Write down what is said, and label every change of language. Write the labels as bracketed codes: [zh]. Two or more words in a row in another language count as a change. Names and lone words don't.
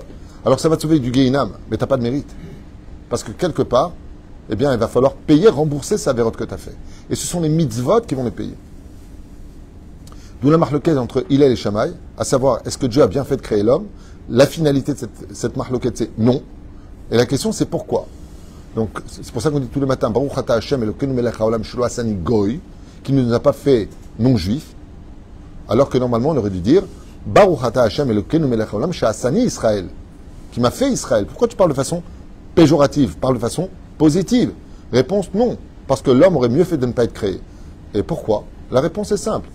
[fr] Alors, ça va te sauver du Gehinam, mais tu n'as pas de mérite. Parce que quelque part, eh bien, il va falloir payer, rembourser sa vérote que tu as fait. Et ce sont les mitzvot qui vont les payer. D'où la marloquette entre Hillel et Shammai, à savoir, est-ce que Dieu a bien fait de créer l'homme? La finalité de cette marloquette, c'est non. Et la question, c'est pourquoi. Donc, c'est pour ça qu'on dit tous les matins, [he] ברוך אתה השם אלוקינו מלך העולם שלא עשני גוי, [fr] qui ne nous a pas fait non-juif, alors que normalement, on aurait dû dire, [he] ברוך אתה השם אלוקינו מלך העולם שעשני ישראל, [fr] qui m'a fait Israël. Pourquoi tu parles de façon péjorative? Parle de façon positive. Réponse, non. Parce que l'homme aurait mieux fait de ne pas être créé. Et pourquoi? La réponse est simple.